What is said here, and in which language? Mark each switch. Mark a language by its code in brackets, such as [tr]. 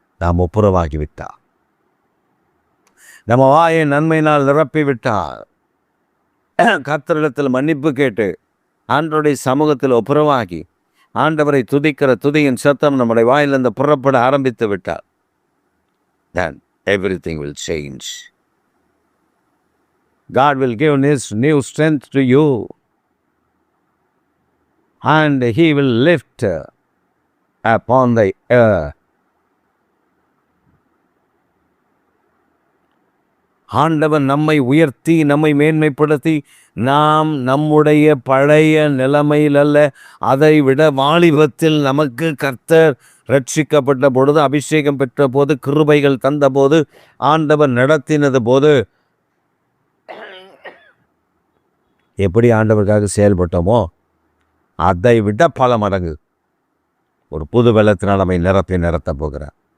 [ta] நாம் ஒப்புரவாகிவிட்டார். நம்ம வாயை நன்மையினால் நிரப்பிவிட்டார். கர்த்தரிடத்தில் மன்னிப்பு கேட்டு ஆண்டவருடைய சமூகத்தில் ஒப்புரவாகி ஆண்டவரை துதிக்கிற துதியின் சத்தம் நம்முடைய வாயிலிருந்து புறப்பட ஆரம்பித்து விட்டார். [en] Then everything will change. God will give His new strength to you and He will lift upon the earth. [ta] ஆண்டவன் நம்மை உயர்த்தி நம்மை மேன்மைப்படுத்தி நாம் நம்முடைய பழைய நிலைமையில் அல்ல, அதை விட வாலிபத்தில் நமக்கு கர்த்தர் ரட்சிக்கப்பட்ட பொழுது, அபிஷேகம் பெற்ற போது, கிருபைகள் தந்த போது, ஆண்டவர் நடத்தினது போது எப்படி ஆண்டவருக்காக செயல்பட்டோமோ அதை விட பல மடங்கு ஒரு புது வெள்ளத்தினால் நம்மை நிரத்த போகிறார்.